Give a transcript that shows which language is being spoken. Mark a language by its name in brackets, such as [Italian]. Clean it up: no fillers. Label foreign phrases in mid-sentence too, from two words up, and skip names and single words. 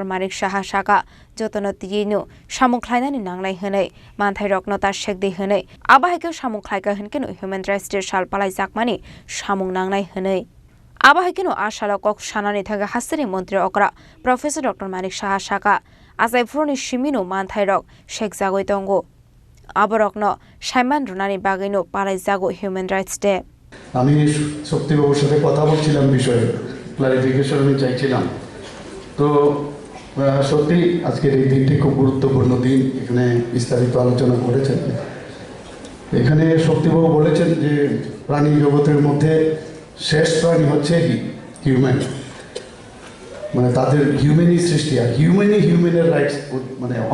[Kok Borok] Manik Shaha Shaka Jotono Tiyinu Shamung Klainani Nanglai Hene Mantai Roknota Shekdi Hene Abahikyo Shamung Klaika Henkino Human Rights Day Shal Palai Zakmani Shamung Nanglai Hene Abahikino Ashalo Kok Shanani Thanga Hasini Montra Okra Professor Dr. Manik Shaha Shaka Asai Froni Shimino Mantairok Sheikh Zagoi Tongo Aborokno Shaiman Runani Bagino Palaizago Human Rights Day [Bangla] আমি শক্তিবাবুর সাথে কথা বলছিলাম বিষয়ে ক্লারিফিকেশন আমি চাইছিলাম তো সত্যি আজকের এই দিনটি খুব গুরুত্বপূর্ণ দিন এখানে বিস্তারিত আলোচনা করেছেন এখানে শক্তিবাবু বলেছেন যে প্রাণী জগতের মধ্যে শেষ প্রাণী হচ্ছে হিউম্যান মানে তাদের হিউম্যানই সৃষ্টি আর [English] human's rights [Bangla] মানে